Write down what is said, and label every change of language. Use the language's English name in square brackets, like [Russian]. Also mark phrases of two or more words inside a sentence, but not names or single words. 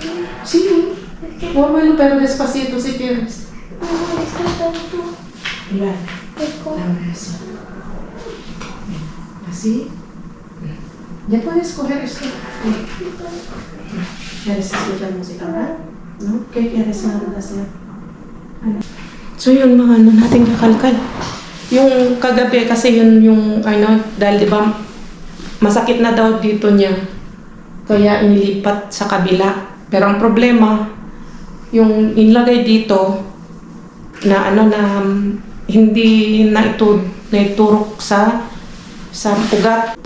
[Spanish] Sí, muévelo pero despacito si quieres. Me molesta tanto. Mira, Eco. ahora eso. Así. Ya puedes coger esto. ¿Quieres escuchar música, verdad? ¿No? ¿Qué quieres hacer? [Filipino] So yun mga ano natin kakalkal. Yung kagabi kasi yun yung ano, dahil di ba masakit na daw dito niya. Kaya inilipat sa kabila. Pero ang problema, yung inlagay dito na ano na hindi na iturok sa ugat.